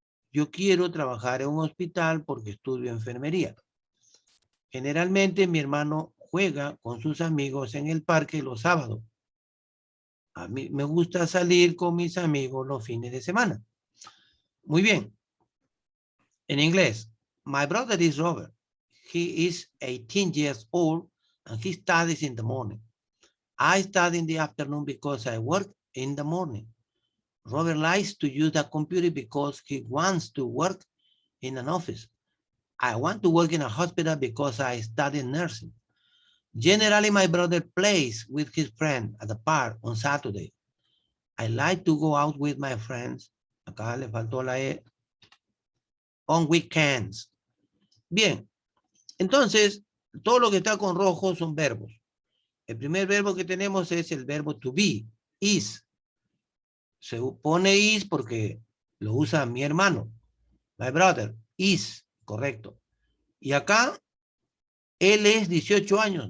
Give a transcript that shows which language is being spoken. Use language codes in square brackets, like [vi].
[es] Yo quiero trabajar en un hospital porque estudio enfermería. Generalmente mi hermano juega con sus amigos en el parque los sábados. A mí me gusta salir con mis amigos los fines de semana. Muy bien. En inglés, [en] my brother is Robert. He is 18 years old and he studies in the morning. I study in the afternoon because I work in the morning. Robert likes to use the computer because he wants to work in an office. I want to work in a hospital because I study nursing. Generally, my brother plays with his friend at the park on Saturday. I like to go out with my friends. [es] Acá le faltó la E. [en] On weekends. [es] Bien, entonces, todo lo que está con rojo son verbos. El primer verbo que tenemos es el verbo to be, is. Se pone is porque lo usa mi hermano. [en] My brother is, [es] correcto. Y acá, él es 18 años.